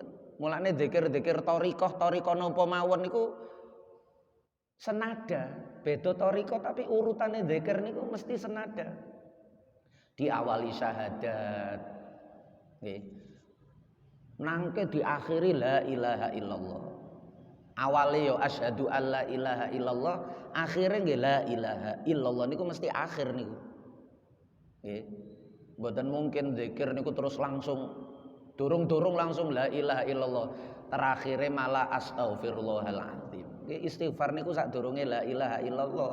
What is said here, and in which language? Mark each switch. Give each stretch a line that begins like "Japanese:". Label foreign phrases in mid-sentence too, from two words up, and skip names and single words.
Javanese: Mulane zikir-zikir thariqah napa mawon niku senada. Beda thariqah tapi urutane zikir niku mesti senada. Diawali syahadat. Nggih. Nangke diakhiri
Arabic: لا إله إلا الله.
Javanese: Awale yo
Arabic: أشهد ألا إله إلا الله,
Javanese: akhire nggih
Arabic: لا إله إلا الله
Javanese: niku mesti akhir niku. Nggih. Mboten mungkin zikir niku terus langsung durung-durung langsung
Arabic: لا إله إلا الله.
Javanese: Terakhire malah astaghfirullahaladzim. Nggih istighfar niku sadurunge
Arabic: لا إله إلا الله.